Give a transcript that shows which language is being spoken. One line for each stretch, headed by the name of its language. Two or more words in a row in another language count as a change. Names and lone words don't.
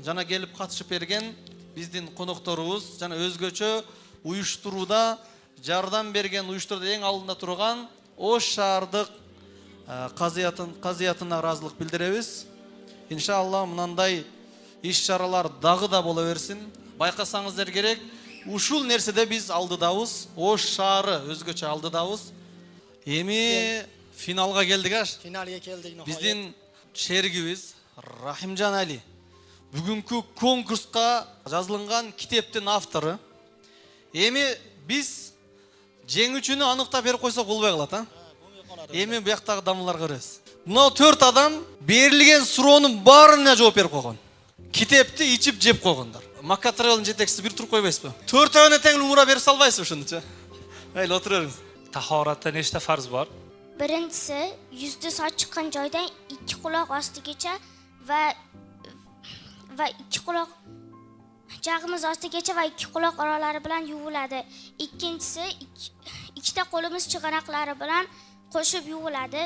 Kyrgyz: Жана келип катышып берген биздин конокторубуз, жана өзгөчө уюштурууда жардам берген, уюштурда эң алдында турган Ош шаардык казыятына ыраазылык билдиребиз. Иншалла мынандай иш-чаралар дагы да боло берсин. Байкасаңыздар керек, ушул нерседе биз алдыдабыз. Ош шаары өзгөчө алдыдабыз. Эми финалга келдик аш.
Uzbek: Finalga keldik.
Kyrgyz: Биздин шеригибиз Рахимжан Али бүгүнкү конкурска жазылган китептин автору. Эми биз жеңүүчүнү аныктап берип койсок болбой калат, Эми бияктагы дамыларга көрөбүз. Мына 4 адам берилген суроонун баарына жооп берип койгон. Китепти ичип жеп койгондор. Макка Travel'ın жетекчиси бир туруп койбойсузбу? 4 тең умура берип салбайсызбы ушунучу? Мейли отура бериңиз.
Uzbek: Tahoratda nechta farz bor? Birinchisi yuzda soch chiqqan joydan 2 quloq ostigacha va 2 quloq jag'imiz ostigacha va 2 quloq oralari bilan yuviladi. Ikkinchisi ikkita qo'limiz chig'anoqlari bilan qo'shib yuviladi.